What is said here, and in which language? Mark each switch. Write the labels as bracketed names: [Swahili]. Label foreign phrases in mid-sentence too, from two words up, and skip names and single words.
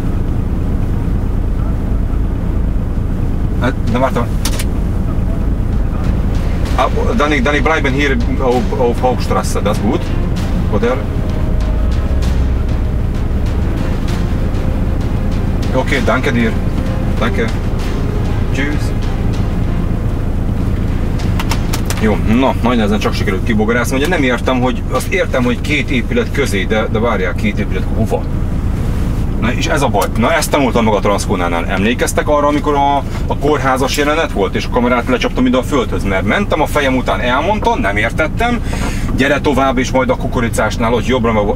[German] Na warte mal. Dann ich bleiben hier auf Hauptstraße, das ist gut, oder? Okay, danke dir. Danke. Tschüss. [Hungarian] Jó, na, nagy nehezen csak sikerült kibogarászni. Ugye nem értem, hogy azt értem, hogy két épület közé, de várják, két épület hova? Na és ez a baj. Na ezt tanultam meg a Transconánál. Emlékeztek arra, amikor a kórházas jelenet volt, és a kamerát lecsaptam ide a földhöz, mert mentem a fejem után, elmondtam, nem értettem, gyere tovább, és majd a kukoricásnál ott jobbra, meg...